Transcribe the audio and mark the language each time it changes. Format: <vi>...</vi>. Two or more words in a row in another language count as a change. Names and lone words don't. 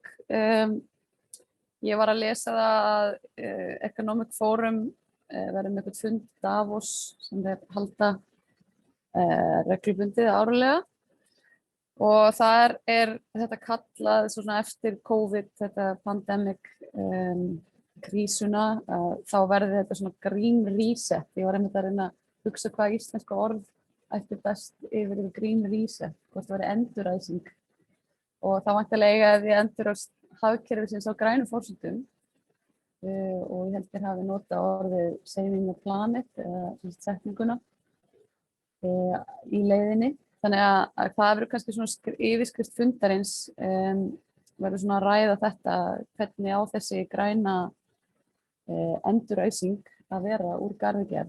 <is>Ég var að lesa það að Economic Forum verður með eitthvað fund Davos sem þeir halda reglubundið árlega og þar þetta kallað svona eftir COVID, þetta pandemic krísuna, þá verður þetta svona</is> <en>green reset.</en> <is>Ég var einmitt að reyna að hugsa hvað íslenska orð ætti best yfir</is> <en>green reset,</en> <is>hvort það verður enduræsing og þá væntanlega að við endurast hagkerfisins á grænum forsendum og ég held hafi notað orðið</is> <en>saving the planet</en> <is>eða setninguna í leiðinni. Þannig að það verður kannski svona yfirskrift fundarins verður svona að ræða þetta hvernig á þessi græna enduræsing að vera úr garðgerð.</is>